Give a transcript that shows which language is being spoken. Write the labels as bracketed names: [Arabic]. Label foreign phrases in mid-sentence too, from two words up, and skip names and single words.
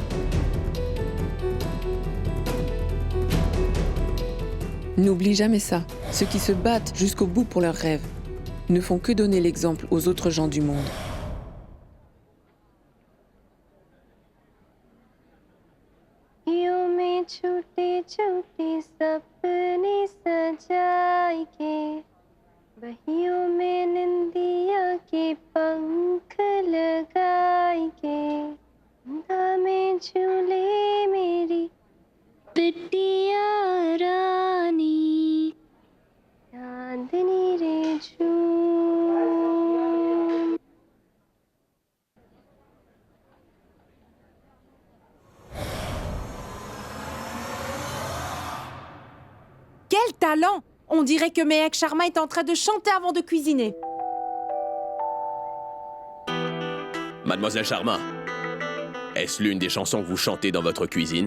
[French] N'oublie jamais ça. Ceux qui se battent jusqu'au bout pour leurs rêves ne font que donner l'exemple aux autres gens du monde. [Hindi] बहियों में निंदिया के पंख लगाए के कंधा में झूले मेरी बिटिया रानी चांदनी रे झूम। [French] Quel talent! On dirait que Mehek Sharma est en train de chanter avant de cuisiner. Mademoiselle Sharma, est-ce l'une des chansons que vous chantez dans votre cuisine?